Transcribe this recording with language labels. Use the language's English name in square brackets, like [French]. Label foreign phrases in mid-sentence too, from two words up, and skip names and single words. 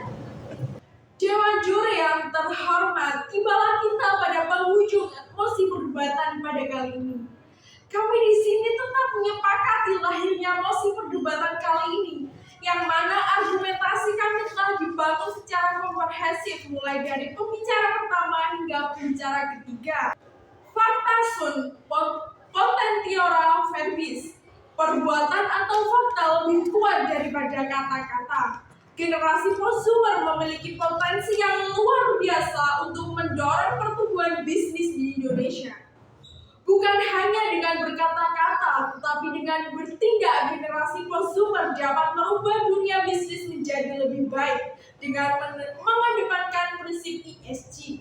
[Indonesian] Dewan juri yang terhormat, tibalah kita pada penghujung mosi perdebatan pada kali ini. Kami di sini tetap menyepakati lahirnya mosi perdebatan kali ini, yang mana argumentasi kami telah dibangun secara komprehensif mulai dari pembicara pertama hingga pembicara ketiga. [Latin] Fakta sunt potentiora verbis, [Indonesian] perbuatan atau fakta lebih kuat daripada kata-kata. Generasi prosumer memiliki potensi yang luar biasa untuk mendorong pertumbuhan bisnis di Indonesia. Bukan hanya dengan berkata-kata, tetapi dengan bertindak, generasi prosumer dapat merubah dunia bisnis menjadi lebih baik dengan mengedepankan prinsip ESG.